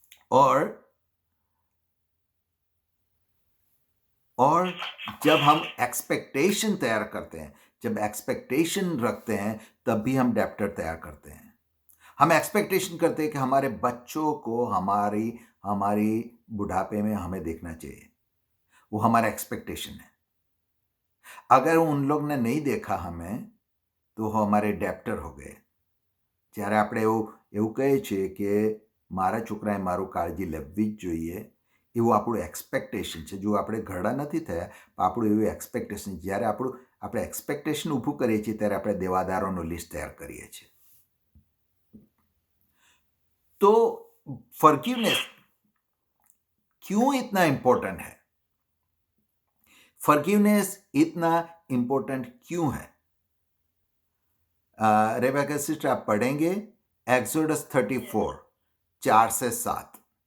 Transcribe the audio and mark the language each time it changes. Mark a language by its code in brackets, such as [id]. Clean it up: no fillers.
[hi] और और जब हम एक्सपेक्टेशन तैयार करते हैं, जब एक्सपेक्टेशन रखते हैं, तब भी हम डेप्टर तैयार करते हैं। हम एक्सपेक्टेशन करते हैं कि हमारे बच्चों को हमारी हमारी बुढ़ापे में हमें देखना चाहिए, वो हमारा एक्सपेक्टेशन है। अगर उन लोग ने नहीं देखा हमें, तो वो हमारे डेप्टर हो गए। [gu] જ્યારે આપણે એવું કહીએ છીએ કે મારા છોકરાએ મારું કાળજી લેવી જ જોઈએ, એવું આપણું એક્સપેક્ટેશન છે. જો આપણે ઘરડા નથી થયા, પણ આપણું એવું એક્સપેક્ટેશન, જ્યારે આપણે એક્સપેક્ટેશન ઊભું કરીએ છીએ, ત્યારે આપણે દેવાદારોનું લિસ્ટ તૈયાર કરીએ છીએ. [hi] तो फॉरगिवनेस क्यों इतना इंपॉर्टेंट है? फॉरगिवनेस इतना इंपॉर्टेंट क्यों है? रेबेका सिस्टर, आप पढ़ेंगे एक्सोडस 34 4 से 7.